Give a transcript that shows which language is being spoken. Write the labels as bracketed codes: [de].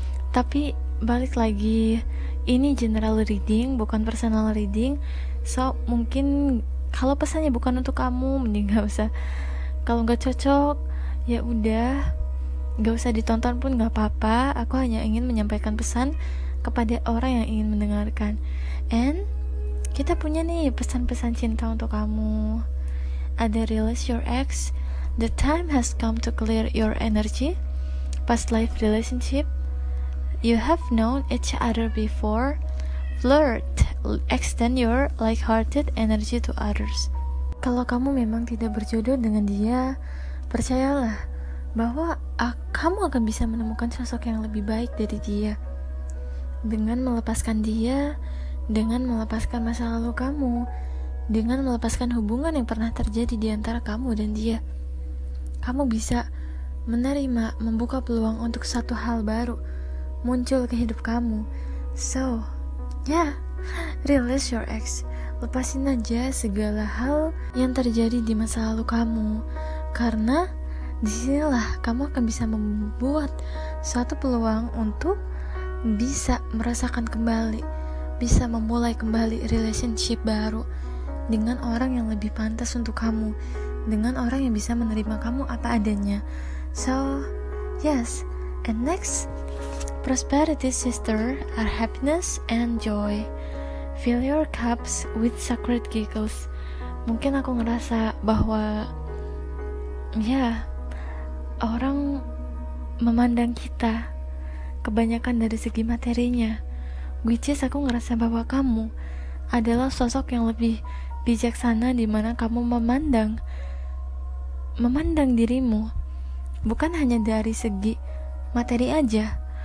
[id] Tapi balik lagi, ini general reading bukan personal reading, so mungkin kalau pesannya bukan untuk kamu, mending gak usah. Kalau gak cocok, ya udah, gak usah ditonton pun gak apa-apa. Aku hanya ingin menyampaikan pesan kepada orang yang ingin mendengarkan. And kita punya nih pesan-pesan cinta untuk kamu. [en] Ada release your ex, the time has come to clear your energy, past life relationship, you have known each other before, flirt, extend your like-hearted energy to others. [id] Kalau kamu memang tidak berjodoh dengan dia, percayalah bahwa kamu akan bisa menemukan sosok yang lebih baik dari dia. Dengan melepaskan dia, dengan melepaskan masa lalu kamu, dengan melepaskan hubungan yang pernah terjadi di antara kamu dan dia, kamu bisa menerima, membuka peluang untuk satu hal baru muncul ke hidup kamu. [en] So, release your ex. [id] Lepasin aja segala hal yang terjadi di masa lalu kamu, karena disinilah kamu akan bisa membuat suatu peluang untuk bisa merasakan kembali, bisa memulai kembali relationship baru dengan orang yang lebih pantas untuk kamu, dengan orang yang bisa menerima kamu apa adanya. [en] So, yes. And next, prosperity sister are happiness and joy. Fill your cups with sacred giggles. [id] Mungkin aku ngerasa bahwa orang memandang kita kebanyakan dari segi materinya, [en] which is [id] aku ngerasa bahwa kamu adalah sosok yang lebih bijaksana, di mana kamu memandang dirimu bukan hanya dari segi materi aja.